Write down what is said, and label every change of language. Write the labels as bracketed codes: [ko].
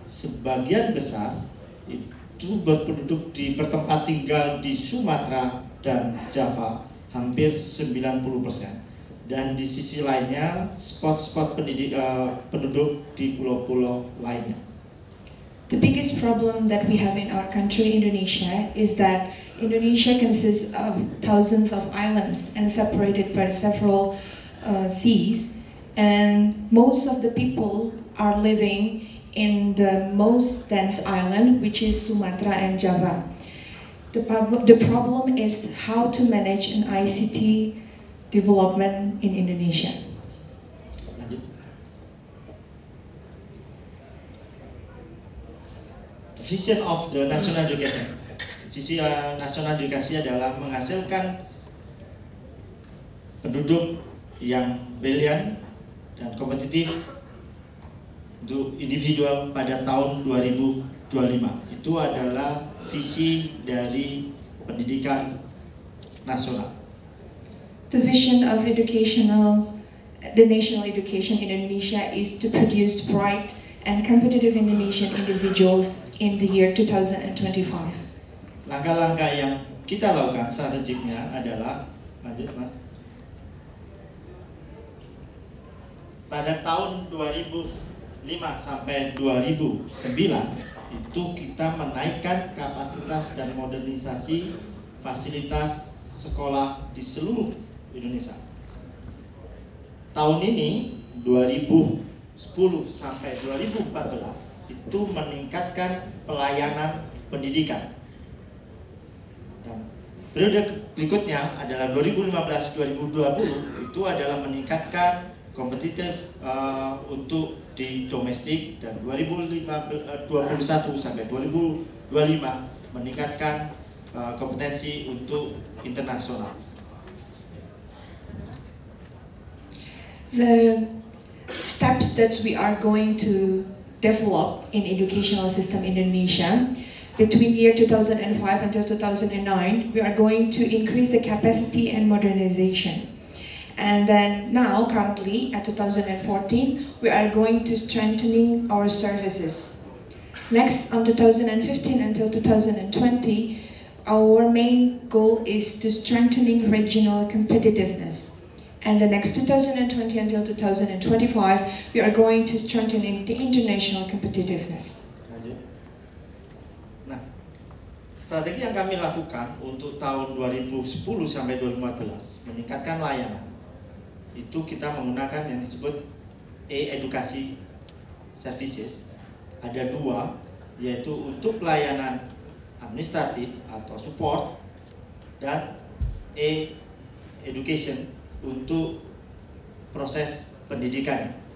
[id] Sebagian besar itu berpenduduk bertempat tinggal di Sumatera dan Java, hampir 90%, dan di sisi lainnya spot-spot penduduk di pulau-pulau lainnya. [en] The biggest problem that we have in our country, Indonesia, is that Indonesia consists of thousands of islands and separated by several seas, and most of the people are living in the most dense island, which is Sumatra and Java. The problem is how to manage an ICT development in Indonesia. [id] Lanjut. [en] The vision of the national education. [id] Visi nasional edukasi adalah menghasilkan penduduk yang brilian dan kompetitif untuk individual pada tahun 2025. Itu adalah visi dari pendidikan nasional. [en] The vision of the national education in Indonesia is to produce bright and competitive Indonesian individuals in the year 2025. [id] Langkah-langkah yang kita lakukan strategiknya adalah, lanjut Mas. Pada tahun 2005 sampai 2009 itu kita menaikkan kapasitas dan modernisasi fasilitas sekolah di seluruh Indonesia. Tahun ini 2010 sampai 2014 itu meningkatkan pelayanan pendidikan. Dan periode berikutnya adalah 2015-2020 itu adalah meningkatkan kompetitif untuk di domestik, dan 2021 sampai 2025 meningkatkan kompetensi untuk internasional. [en] The steps that we are going to develop in educational system in Indonesia between year 2005 until 2009, we are going to increase the capacity and modernization. And then now, currently, at 2014, we are going to strengthening our services. Next, on 2015 until 2020, our main goal is to strengthening regional competitiveness. And the next 2020 until 2025, we are going to strengthening the international competitiveness. [id] Nah, strategi yang kami lakukan untuk tahun 2010 sampai 2014 meningkatkan layanan. Itu kita menggunakan yang disebut e-edukasi services. Ada dua, yaitu untuk pelayanan administratif atau support, dan e-education untuk proses pendidikan.